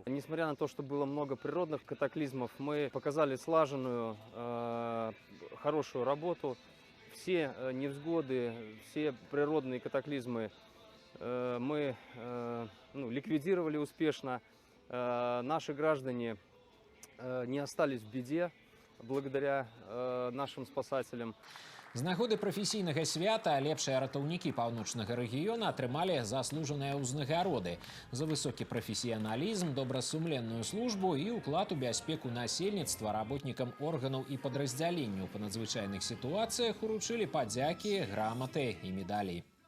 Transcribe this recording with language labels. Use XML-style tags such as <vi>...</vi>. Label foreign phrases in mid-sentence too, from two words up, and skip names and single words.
<ru>Несмотря на то, что было много природных катаклизмов, мы показали слаженную, хорошую работу. Все невзгоды, все природные катаклизмы мы ликвидировали успешно. Наши граждане не остались в беде благодаря нашим спасателям.</ru> <be>З нагоды прафесійнага свята лепшыя ратаўнікі паўночнага рэгіёна атрымалі заслужаныя ўзнагароды за высокі прафесіяналізм, добрасумленную службу і ўклад у бяспеку насельніцтва. Работнікам органаў і падраздзяленняў па надзвычайных сітуацыях уручылі падзякі, граматы і медалі.</be>